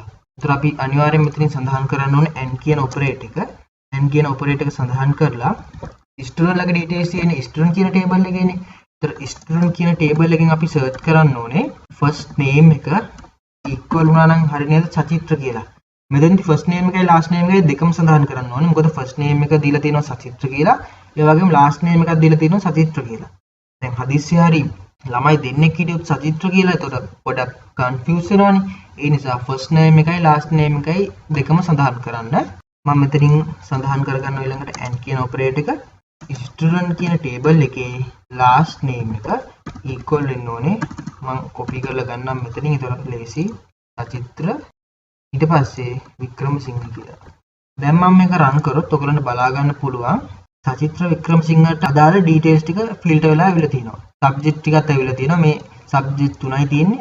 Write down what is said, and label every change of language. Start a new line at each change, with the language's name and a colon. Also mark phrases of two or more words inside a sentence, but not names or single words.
Sinhala: ඒතර අපි අනිවාර්යයෙන් මෙතනින් සඳහන් කරන්න ඕනේ n කියන ඔපරේටර් එක. n කියන ඔපරේටර් එක සඳහන් කරලා student ලගේ details තියෙන student කියන table එකේනේ. ඒතර student කියන table එකෙන් අපි search කරන්න ඕනේ
English: first name
Sinhala: එක equal වුණා නම් හරි නේද සචිත්‍ර කියලා. මෙතෙන්දි
English: first name
Sinhala: එකයි
English: last name
Sinhala: එකයි දෙකම සඳහන් කරන්න ඕනේ. මොකද
English: first name
Sinhala: එක දීලා තියෙනවා සචිත්‍ර කියලා. ඒ වගේම
English: last name
Sinhala: එකක් දීලා තියෙනවා සචිත්‍ර කියලා. දැන් හදිස්සි හරි ළමයි දෙන්නෙක් හිටියොත් සචිත්‍ර කියලා එතකොට පොඩක් confuse වෙනවනේ. ඒ නිසා
English: first name
Sinhala: එකයි
English: last name
Sinhala: එකයි දෙකම සඳහන් කරන්න. මම මෙතනින් සඳහන් කරගන්න ඊළඟට n කියන operator එක student කියන table එකේ
English: last name
Sinhala: එක equal වෙන්න ඕනේ. මම copy කරලා ගන්නම් මෙතනින්. ඒතකොට ලේසි සචිත්‍ර ඊට පස්සේ වික්‍රමසිංහ කියලා. දැන් මම මේක run කරොත් ඔයගලන්ට බලා ගන්න පුළුවන් සචිත්‍ර වික්‍රමසිංහට අදාළ details ටික filter වෙලා අවිලා තියෙනවා. subject ටිකත් අවිලා තියෙනවා. මේ subject තුනයි තියෙන්නේ.